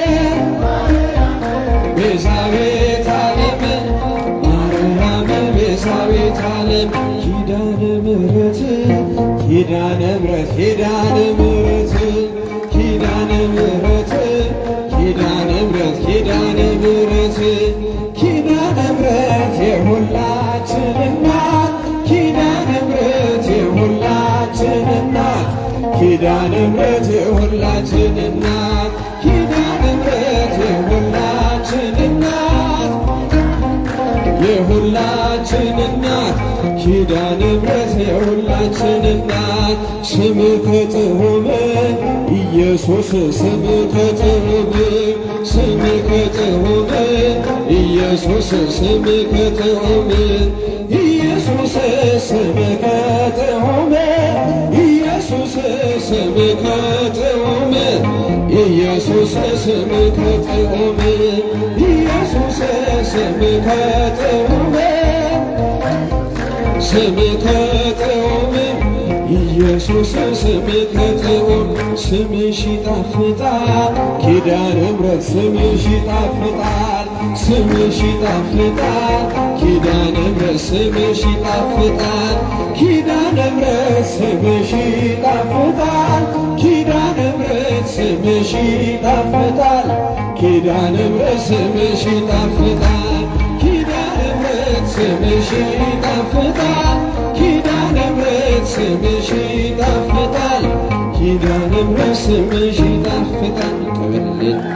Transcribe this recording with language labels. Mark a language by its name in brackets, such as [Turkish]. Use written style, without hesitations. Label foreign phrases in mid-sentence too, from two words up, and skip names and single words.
[Geez] ቤዛዊተ ዓለም ማርያም ቤዛዊተ ዓለም። ኪዳነ ምሕረት ኪዳነ [Amharic] ምሕረት ኪዳነ ምሕረት ኪዳነ ምሕረት ኪዳነ ምሕረት ኪዳነ ምሕረት ኪዳነ ምሕረት የሁላችን እናት ኪዳነ ምሕረት የሁላችን እናት ኪዳነ ምሕረት የሁላችን እናት ኪዳነ ምሕረት የሁላችን እናት የሁላችን እናት ኪዳነ ምሕረት የሁላችን እናት። ስምከ [Geez] ጥዑም ኢየሱስ ስምከ ጥዑም ስምከ ጥዑም ኢየሱስ ስምከ ጥዑም ኢየሱስ ስምከ ጥዑም ኢየሱስ ስምከ ጥዑም ኢየሱስ ስምከ ጥዑም ኢየሱስ ስምከ ጥዑም ስምከ ጥዑም ኢየሱስ ስምከ ጥዑም። [Amharic] ስምሽ ይጣፍጣል ኪዳነ ምሕረት ስምሽ ይጣፍጣል ስምሽ ይጣፍጣል ኪዳነ ምሕረት ስምሽ ይጣፍጣል ኪዳነ ምሕረት ስምሽ ይጣፍጣል ኪዳነ ምሕረት ስምሽ ይጣፍጣል ኪዳነ ምሕረት ስምሽ ይጣፍጣል ኪዳነ ምሕረት ስምሽ ይጣፍጣል ኪዳነ ምሕረት ስምሽ ይጣፍጣል ኪዳነ ምሕረት ስምሽ ይጣፍጣል። ቀበልን